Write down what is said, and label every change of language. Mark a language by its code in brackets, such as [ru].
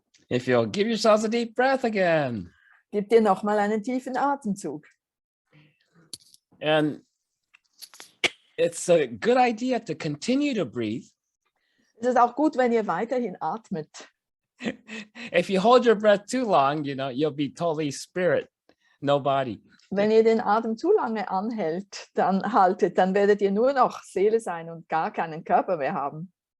[en] If you'll give yourselves a deep breath again. [de] Gib dir nochmal einen tiefen Atemzug. [en] And it's a good idea to continue to breathe. [de] Es ist auch gut, wenn ihr weiterhin atmet. [en] If you hold your breath too long, you'll be totally spirit, no body. [de] Wenn ihr den Atem zu lange haltet, dann werdet ihr nur noch Seele sein und gar keinen Körper mehr haben.